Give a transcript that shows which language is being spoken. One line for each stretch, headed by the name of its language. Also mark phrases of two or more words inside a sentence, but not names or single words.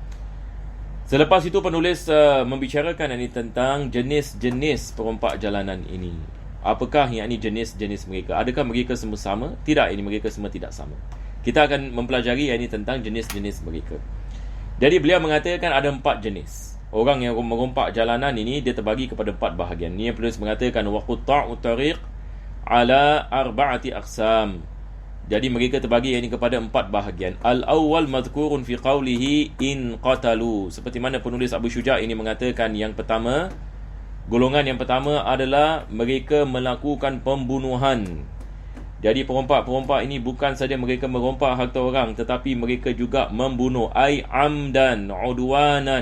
Malay: Selepas itu penulis membicarakan ini tentang jenis-jenis perompak jalanan ini. Apakah yang ini jenis-jenis mereka? Adakah mereka semua sama? Tidak, ini mereka semua tidak sama. Kita akan mempelajari yang ini tentang jenis-jenis mereka. Jadi beliau mengatakan ada 4 jenis. Orang yang merompak jalanan ini dia terbagi kepada 4 bahagian. Ini yang penulis mengatakan
Arabic: وقطاع الطريق على أربعة أقسام.
Malay: Jadi mereka terbagi ini kepada 4 bahagian.
Arabic: الأول مذكور في قوله إن قتلوا.
Malay: Seperti mana penulis Abu Syuja' ini mengatakan, yang pertama, golongan yang pertama adalah mereka melakukan pembunuhan. Jadi perompak-perompak ini bukan saja mereka merompak harta orang, tetapi mereka juga membunuh.
Arabic: أي عمدا عدوانا.